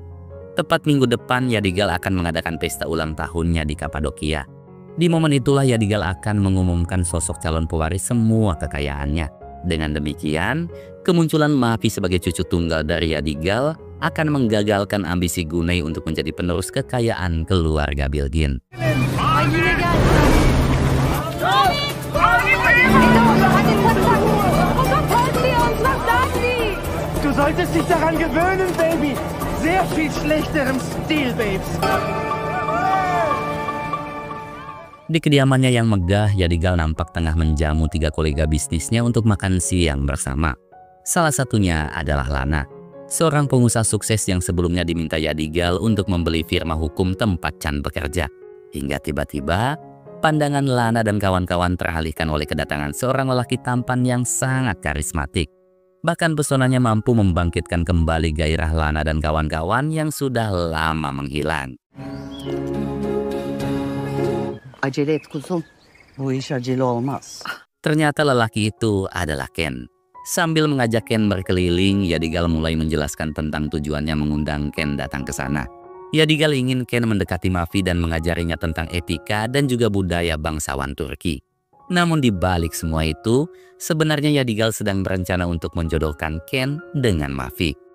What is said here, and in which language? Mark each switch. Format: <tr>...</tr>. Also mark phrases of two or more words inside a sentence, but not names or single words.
<id>Tepat minggu depan, Yadigal akan mengadakan pesta ulang tahunnya di Kapadokia. Di momen itulah Yadigal akan mengumumkan sosok calon pewaris semua kekayaannya. Dengan demikian, kemunculan Mafi sebagai cucu tunggal dari Yadigal akan menggagalkan ambisi Guney untuk menjadi penerus kekayaan keluarga Bilgin.</id> <de>Du solltest dich daran gewöhnen, Baby. Sehr viel schlechterem Stil, Babes.</de> <id>Di kediamannya yang megah, Yadigal nampak tengah menjamu 3 kolega bisnisnya untuk makan siang bersama. Salah satunya adalah Lana, seorang pengusaha sukses yang sebelumnya diminta Yadigal untuk membeli firma hukum tempat Chan bekerja. Hingga tiba-tiba, pandangan Lana dan kawan-kawan teralihkan oleh kedatangan seorang lelaki tampan yang sangat karismatik. Bahkan pesonanya mampu membangkitkan kembali gairah Lana dan kawan-kawan yang sudah lama menghilang.</id> <tr>Acele et kuzum. Bu iş acele olmaz.</tr> <id>Ternyata lelaki itu adalah Ken. Sambil mengajak Ken berkeliling, Yadigal mulai menjelaskan tentang tujuannya mengundang Ken datang ke sana. Yadigal ingin Ken mendekati Mafi dan mengajarinya tentang etika dan juga budaya bangsawan Turki. Namun di balik semua itu, sebenarnya Yadigal sedang berencana untuk menjodohkan Ken dengan Mafi.</id>